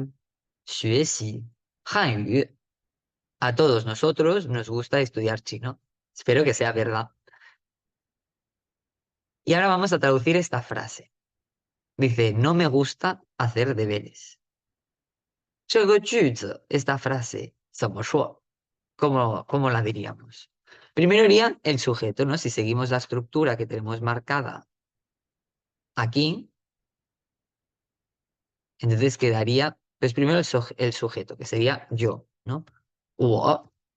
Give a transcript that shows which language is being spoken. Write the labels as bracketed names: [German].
[Chinese] 我们都很喜欢学习汉语. [Spanish] A todos nosotros nos gusta estudiar chino. Espero que sea verdad. Y ahora vamos a traducir esta frase. Dice, no me gusta hacer deberes. [Chinese] 这个句子, [Spanish] esta frase, [Chinese] 怎么说? [Spanish] ¿Cómo la diríamos? Primero iría el sujeto, ¿no? Si seguimos la estructura que tenemos marcada aquí, entonces quedaría, pues primero el sujeto, que sería yo, ¿no? [Chinese] 我.